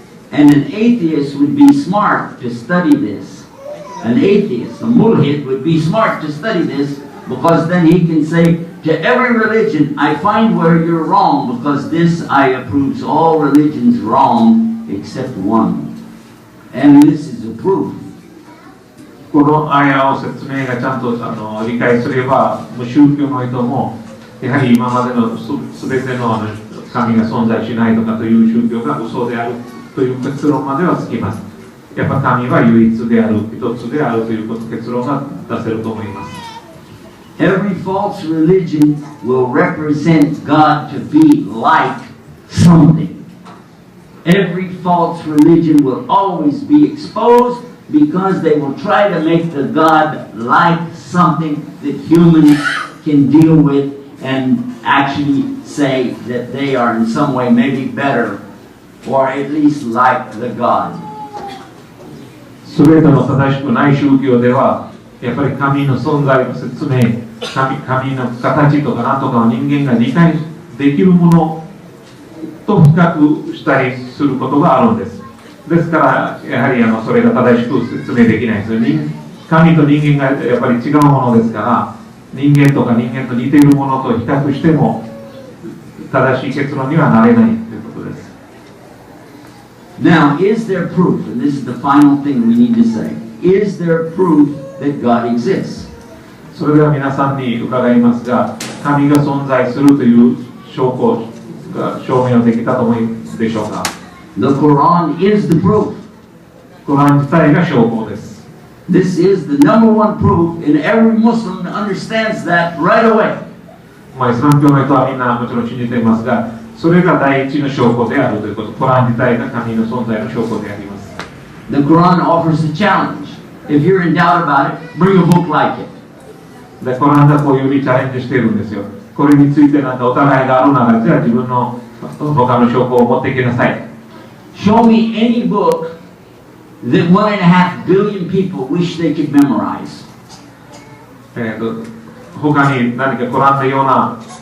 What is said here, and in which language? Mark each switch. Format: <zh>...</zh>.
<en>And an atheist would be smart to study this. An atheist, a mulhid, would be smart to study this because then he can say to every religion, I find where you're wrong because this ayah proves all religions wrong except one. And this is a proof.</en> <ja>このアヤを説明がちゃんと理解すれば、無宗教の人もやはり今までのすべての神が存在しないとかという宗教が嘘であるという結論まではつきます。やっぱ神は唯一である、一つであるということ結論が出せると思います。</ja> <en>Every false religion will represent God to be like something. Every false religion will always be exposed because they will try to make the God like something that humans can deal with and actually say that they are in some way maybe better or at least like the God.</en> <ja>すべての正しくない宗教ではやっぱり神の存在の説明、神の形とか何とかを人間が理解できるものと比較したりすることがあるんです。ですからやはりそれが正しく説明できないですよね。神と人間がやっぱり違うものですから、人間とか人間と似ているものと比較しても正しい結論にはなれないということです。</ja> <en>Now, is there proof, and this is the final thing we need to say, is there proof that God exists?</en> <ja>それでは皆さんに伺いますが、神が存在するという証拠が証明できたと思うでしょうか。</ja> <en>The Quran is the proof.</en> <ja>コラン自体が証拠です。</ja> <en>This is the number one proof, and every Muslim understands that right away.</en> <ja>イスラム教の人はみんなもちろん信じていますが、それが第一の証拠であるということ、コラン自体が神の存在の証拠であります。</ja> <en>The Quran offers a challenge. If you're in doubt about it, bring a book like it.</en> <ja>で、コランがこういうふうにチャレンジしているんですよ。これについてなんかお互いがあるなら、じゃあ自分の他の証拠を持ってきなさい。</ja> <en>Show me any book that 1.5 billion people wish they could memorize.</en> <ja>他に何かコランのような</ja>